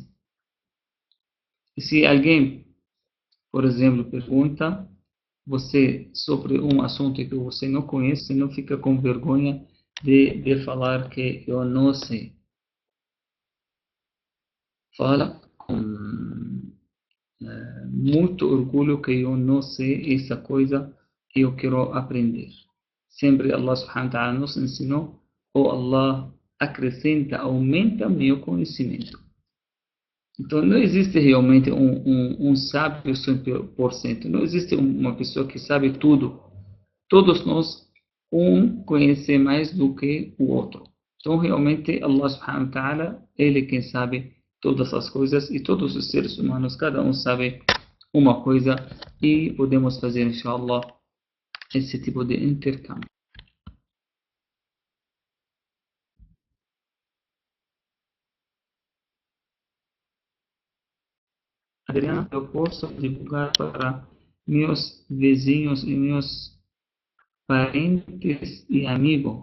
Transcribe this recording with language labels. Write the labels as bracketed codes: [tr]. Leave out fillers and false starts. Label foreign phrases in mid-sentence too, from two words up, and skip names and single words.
[pt] E se alguém, por exemplo, pergunta você sobre um assunto que você não conhece, não fica com vergonha de falar que eu não sei. Fala com muito orgulho que eu não sei essa coisa que eu quero aprender. Sempre [ar] الله سبحانه وتعالى [pt] nos ensinou, Allah acrescenta, aumenta meu conhecimento. Então, não existe realmente um sábio 100%. Não existe uma pessoa que sabe tudo. Todos nós, um conhece mais do que o outro. Então, realmente, [ar] الله سبحانه وتعالى, [pt] Ele quem sabe todas as coisas e todos os seres humanos, cada um sabe uma coisa e podemos fazer, [ar] إن شاء الله, [pt] esse tipo de intercâmbio. Adriana, eu posso divulgar para meus vizinhos e meus parentes e amigos?